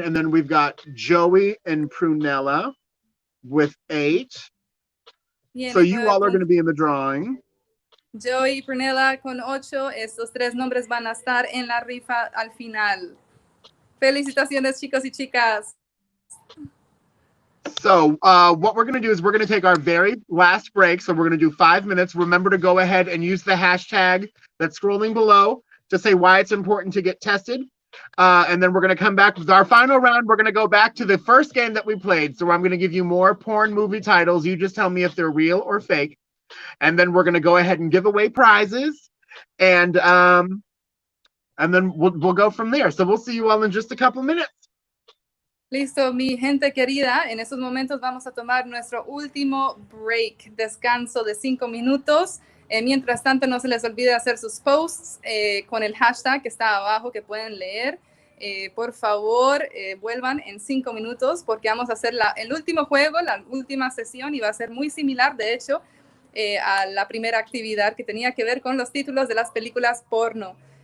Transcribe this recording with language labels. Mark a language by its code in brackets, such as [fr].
[en] And then we've got Joey and Prunella with 8. So you all are going to be in the drawing. [es] Joey y Prunella con 8. Estos 3 nombres van a estar en la rifa al final. Felicitaciones, chicos y chicas. [en] So what we're going to do is we're going to take our very last break. So we're going to do 5 minutes. Remember to go ahead and use the hashtag that's scrolling below to say why it's important to get tested. And then we're going to come back with our final round. We're going to go back to the first game that we played. So I'm going to give you more porn movie titles. You just tell me if they're real or fake. And then we're going to go ahead and give away prizes. And then we'll go from there. So we'll see you all in just a couple minutes. [es] Listo, mi gente querida. En estos momentos vamos a tomar nuestro último break, descanso de 5 minutos. Mientras tanto, no se les olvide hacer sus posts con el hashtag que está abajo que pueden leer. Por favor, vuelvan en 5 minutos porque vamos a hacer el último juego, la última sesión y va a ser muy similar, de hecho, a la primera actividad que tenía que ver con los títulos de las películas porno.